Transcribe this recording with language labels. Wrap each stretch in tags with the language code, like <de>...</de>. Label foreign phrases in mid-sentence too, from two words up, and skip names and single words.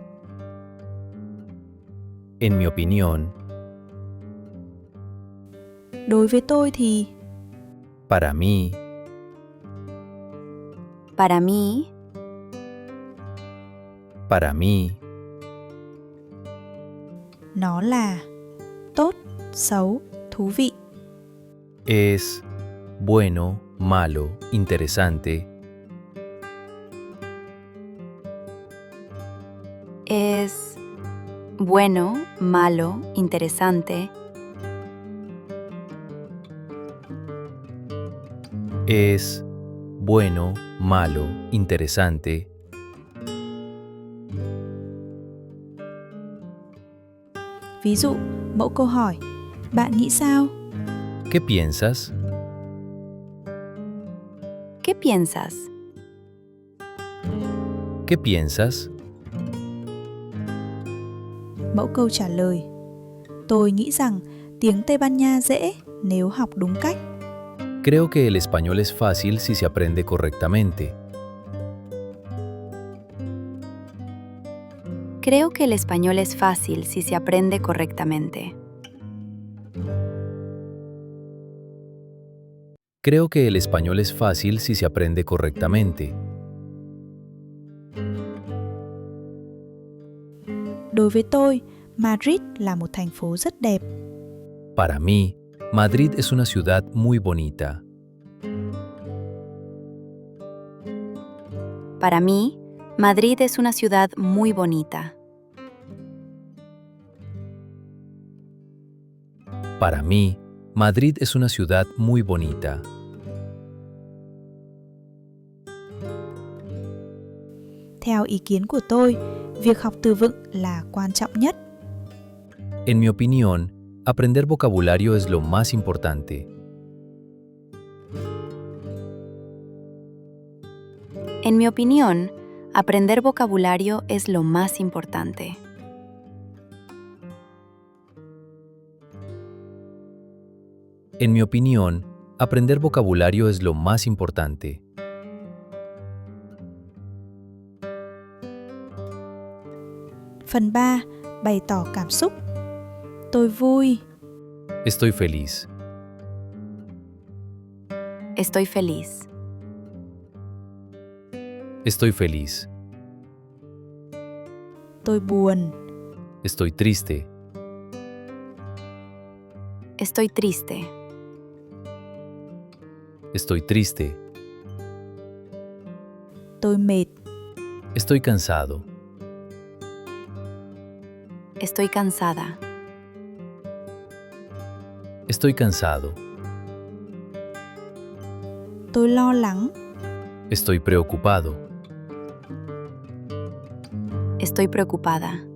<es>en mi opinión,</es> <vi>Đối với tôi thì.</vi> <es>para mí, para mí, para mí,</es> <vi>Nó là. Tốt, xấu, thú vị.</vi> <es>es bueno, malo, interesante, es bueno, malo, interesante, es bueno, malo, interesante,</es> <vi>Ví dụ, mẫu câu hỏi. Bạn nghĩ sao?</vi> <es>¿qué piensas? ¿qué piensas? ¿Qué piensas?</es> <vi>Mẫu câu trả lời. Tôi nghĩ rằng tiếng Tây Ban Nha dễ nếu học đúng cách.</vi> <es>Creo que el español es fácil si se aprende correctamente. Creo que el español es fácil si se aprende correctamente. Creo que el español es fácil si se aprende correctamente.</es> <vi>Đối với tôi, Madrid là một thành phố rất đẹp.</vi> <es>Para mí, Madrid es una ciudad muy bonita. Para mí, Madrid es una ciudad muy bonita. Para mí, Madrid es una ciudad muy bonita.</es> <vi>Theo ý kiến của tôi, việc học từ vựng là quan trọng nhất.</vi> <es>En mi opinión, aprender vocabulario es lo más importante. En mi opinión, aprender vocabulario es lo más importante. En mi opinión, aprender vocabulario es lo más importante.</es> <vi>Phần 3. Bày tỏ cảm xúc. Tôi vui,</vi> <es>Estoy feliz. Estoy feliz. Estoy feliz.</es> <vi>tôi buồn,</vi> <es>Estoy triste. Estoy triste. Estoy triste.</es> <vi>tôi mệt,</vi> <es>Estoy cansado. Estoy cansada. Estoy cansado.</es> <vi>tôi lo lắng,</vi> <es>Estoy preocupado. Estoy preocupada.</es>